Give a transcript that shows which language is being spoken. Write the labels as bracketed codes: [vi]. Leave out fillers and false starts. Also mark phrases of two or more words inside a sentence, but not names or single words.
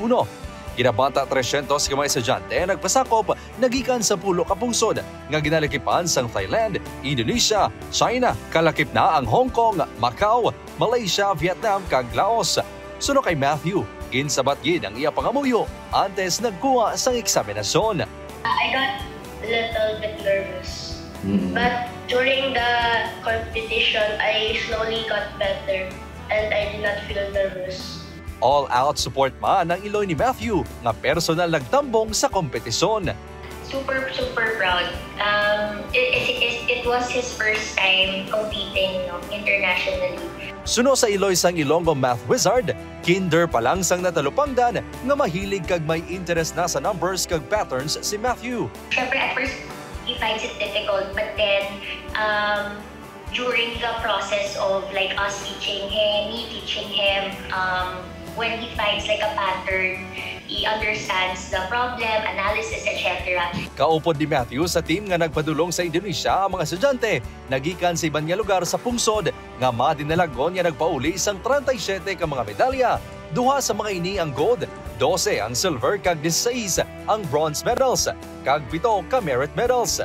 [hil] Kinabata 300 ka mga estudyante nagpasakop nagikan sa pulo ka pungsod nga ginalakipan sang Thailand, Indonesia, China, kalakip na ang Hong Kong, Macau, Malaysia, Vietnam kag Laos. Suno kay Matthew, ginsabat gid ang iya pangamuyo antes nagkuha sang eksaminasyon. [en] I got a little bit nervous. But during the competition, I slowly got better and I did not feel nervous. All-out support [hil] man ang iloy ni Matthew nga personal nagtambong sa kompetisyon. [en] Super proud. It was his first time competing internationally. [hil] Suno sa iloy sang Ilonggo Math Wizard, kinder pa lang sang natalupangdan nga mahilig kag may interest na sa numbers kag patterns si Matthew. Siyempre, [en] at first, he finds it difficult, but then during the process of like us teaching him, me teaching him, when he finds like a pattern, he understands the problem, analysis, etc. [hil] Kaupod ni Matthew sa team nga nagpadulong sa Indonesia ang mga estudyante, nagikan sa ibang nga lugar sa pungsod nga madinalagon nga nagpauli isang 37 ka mga medalya. Duha sa mga ini ang gold, 12 ang silver kag 16 ang [en] bronze medals, [hil] kag 7 ka [en] merit medals.